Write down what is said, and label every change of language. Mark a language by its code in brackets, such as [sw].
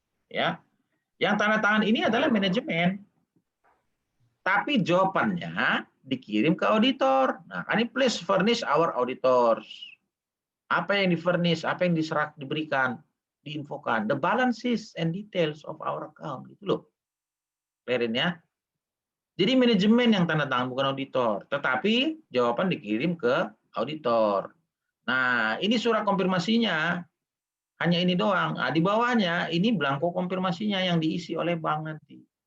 [id] Ya. Yang tanda tangan ini adalah manajemen. Tapi jawabannya dikirim ke auditor. Nah, ini [en] please furnish our auditors. [id] Apa yang di-furnish, apa yang diberikan, diinfokan. [en] The balances and details of our account. [id] Gitu loh. Clarin ya. Jadi manajemen yang tanda tangan, bukan auditor. Tetapi jawaban dikirim ke auditor. Nah, ini surat konfirmasinya. Hanya ini doang. Nah, di bawahnya ini belangko konfirmasinya yang diisi oleh bank nanti.